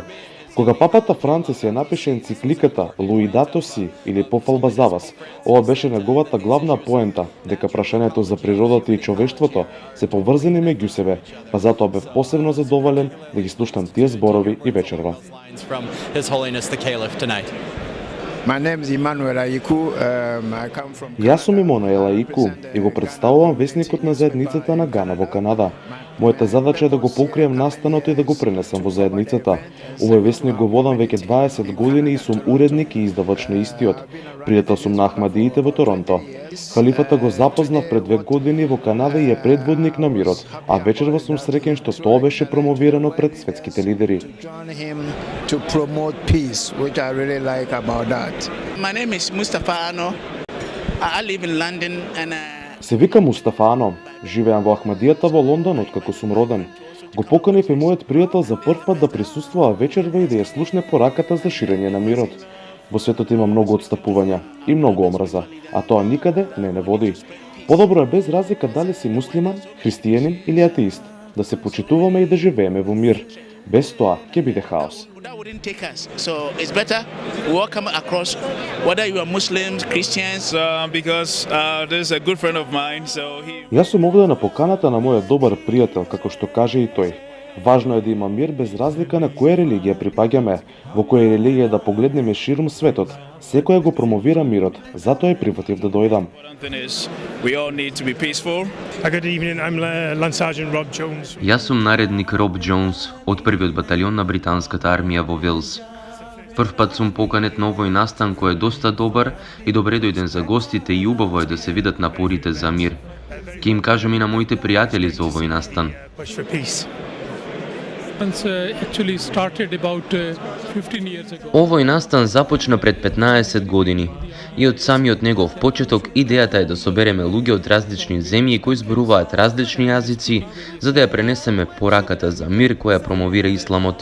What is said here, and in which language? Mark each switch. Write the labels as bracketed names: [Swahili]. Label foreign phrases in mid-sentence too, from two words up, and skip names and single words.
[Macedonian] Кога папата Францис ја напише енцикликата Laudato Si или Пофалба за вас, ова беше неговата главна поента, дека прашањето за природата и човештвото се поврзани меѓу себе, па затоа бев посебно задоволен да ги слушнам тие зборови и вечерва. [English] From His Holiness the Caliph tonight. My name is Emmanuel Aiku. I come from [Macedonian] Јас сум Емона Ику и го представувам весникот на заедницата на Гана во Канада. Мојата задача е да го покрием настанот и да го пренесам во заедницата. Овој весник го водам веќе 20 години и сум уредник и издавач на истиот. Пријател сум на Ахмадиите во Торонто. Халифата го запознав пред 2 години во Канада и е предводник на мирот, а вечерва сум среќен што тоа беше промовирано пред светските лидери. [English] join him to promote peace, which I really like about that. My name is Mustafa Ano. I live in London and [Macedonian] Се вика Мустафа Ано. Живеам во Ахмадијата во Лондон откако сум роден. Го поканив и мојот пријател за прв пат да присуствува вечерва и да ја слушне пораката за ширење на мирот. Во светот има многу отстапувања и многу омраза, а тоа никаде не води. Подобро е без разлика дали си муслиман, христијанин или атеист, да се почитуваме и да живееме во мир. Без тоа ќе биде хаос. [English] that wouldn't take us. So it's better we welcome across, whether you are Muslims, Christians. Because there's a good friend of mine, so he. [Macedonian] Јас сум овде на поканата на мојот добар пријател, како што каже и тој. Важно е да има мир без разлика на која религија припаѓаме, во која религија да погледнеме ширум светот. Секој го промовира мирот, затоа и прифатив да дојдам. [English] We all need to be peaceful. Good evening, I'm Lance Sergeant Rob Jones. [Macedonian] Јас сум наредник Роб Джонс од првиот баталион на британската армија во Велс. Прв пат сум поканет на овој настан кој е доста добар и добре дојден за гостите и убаво е да се видат напорите за мир. Ќе им кажам и на моите пријатели за овој настан. Овој настан започна пред 15 години и од самиот негов почеток идејата е да собереме луѓе од различни земји кои зборуваат различни јазици за да ја пренесеме пораката за мир која промовира исламот.